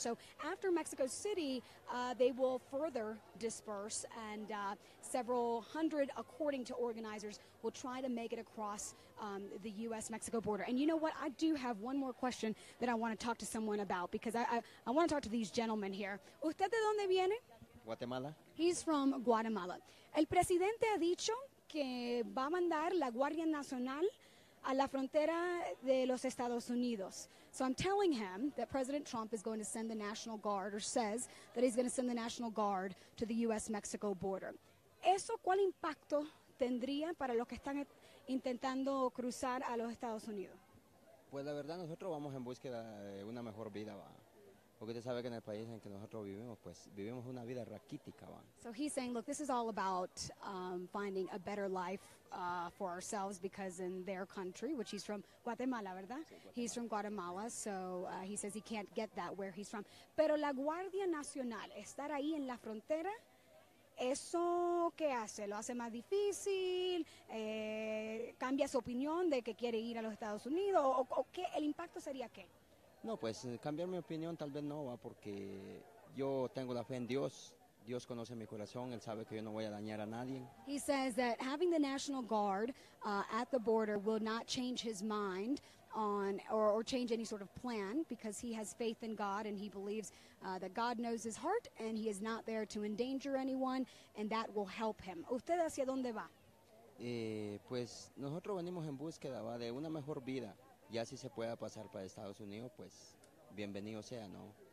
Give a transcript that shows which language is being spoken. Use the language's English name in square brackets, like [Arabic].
[English] So after Mexico City, they will further disperse, and several hundred, according to organizers, will try to make it across the U.S.-Mexico border. And you know what? I do have one more question that I want to talk to someone about, because I want to talk to these gentlemen here. [Spanish] ¿Usted de dónde viene? Guatemala. [English] He's from Guatemala. [Spanish] El presidente ha dicho que va a mandar la Guardia Nacional a la frontera de los Estados Unidos. [English] So I'm telling him that President Trump is going to send the National Guard, or says that he's going to send the National Guard to the U.S.-Mexico border. [Spanish] ¿Eso cuál impacto tendría para los que están intentando cruzar a los Estados Unidos? Pues la verdad nosotros vamos en búsqueda de una mejor vida, va. Porque usted sabe que en el país en que nosotros vivimos, pues vivimos una vida raquítica, va. [English] So he's saying, look, this is all about finding a better life for ourselves, because in their country, which he's from Guatemala, [Spanish] ¿verdad? Sí, Guatemala. [English] He's from Guatemala, so he says he can't get that where he's from. [Spanish] Pero la Guardia Nacional, estar ahí en la frontera, ¿eso qué hace? ¿Lo hace más difícil? ¿Cambia su opinión de que quiere ir a los Estados Unidos? ¿O qué? ¿El impacto sería qué? No, pues cambiar mi opinión tal vez no, va, porque yo tengo la fe en Dios. Dios conoce mi corazón, Él sabe que yo no voy a dañar a nadie. [English] He says that having the National Guard at the border will not change his mind on or change any sort of plan, because he has faith in God, and he believes that God knows his heart, and he is not there to endanger anyone, and that will help him. [Spanish] ¿Usted hacia dónde va? Pues nosotros venimos en búsqueda, va, de una mejor vida. Ya si se pueda pasar para Estados Unidos, pues bienvenido sea, ¿no?